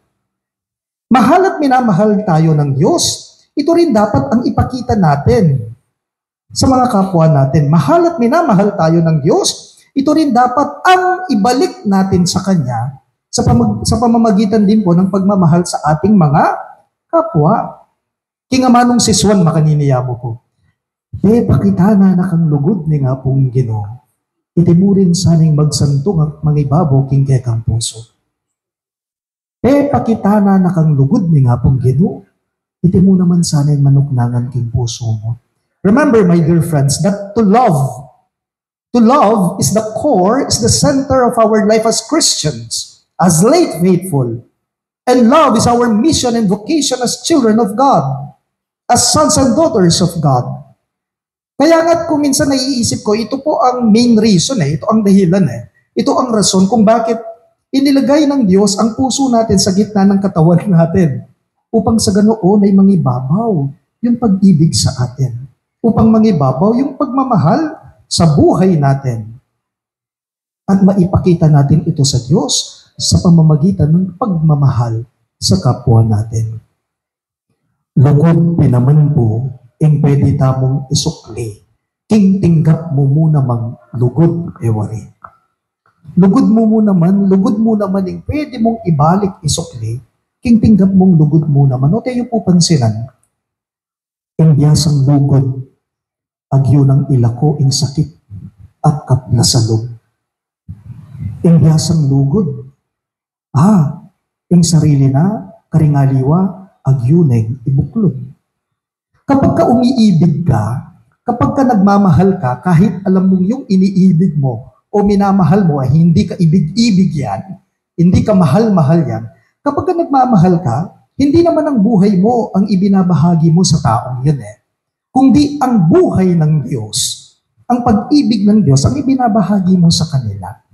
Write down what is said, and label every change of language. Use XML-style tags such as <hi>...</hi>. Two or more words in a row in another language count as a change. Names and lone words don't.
<tl>Mahal at minamahal tayo ng Diyos, ito rin dapat ang ipakita natin sa mga kapwa natin. Mahal at minamahal tayo ng Diyos, ito rin dapat ang ibalik natin sa Kanya sa pamamagitan din po ng pagmamahal sa ating mga kapwa.</tl> <pam>Kingamanong si Swan makaniniya mo po. Pakitana na kang lugod ni nga pong Ginoo. Itimurin saning magsantong at mangibabaw king kekang puso. Pakitana na kang lugod ni nga pong Ginoo. Itimu naman saning manuknangan king puso mo.</pam> <en>Remember, my dear friends, that to love is the core, is the center of our life as Christians, as late faithful. And love is our mission and vocation as children of God, as sons and daughters of God.</en> <tl>Kaya nga't kung minsan naiisip ko, ito po ang</tl> <en>main reason,</en> <tl>ito ang dahilan, ito ang rason kung bakit inilagay ng Diyos ang puso natin sa gitna ng katawan natin upang sa ganoon ay mangibabaw yung pag-ibig sa atin, upang mangibabaw yung pagmamahal sa buhay natin at maipakita natin ito sa Diyos sa pamamagitan ng pagmamahal sa kapwa natin.</tl> <pam>Lugod naman po, pwede tamong isukli, king tinggap mo muna mang lugod, ewari. Lugod mo naman yung pwede mong ibalik isukli, king tinggap mong lugod mo naman. O tayo po pansinan, biyasang lugod, agyo ng ilako, ing sakit, at kaplasalog. Biyasang lugod, ing sarili na, karingaliwa, agyo ng ibuklod.</pam> <tl>Kapag ka umiibig ka, kapag ka nagmamahal ka, kahit alam mong yung iniibig mo o minamahal mo, hindi ka ibig-ibig yan, hindi ka mahal-mahal yan, kapag ka nagmamahal ka, hindi naman ang buhay mo ang ibinabahagi mo sa taong yun kundi ang buhay ng Diyos, ang pag-ibig ng Diyos ang ibinabahagi mo sa kanila.</tl>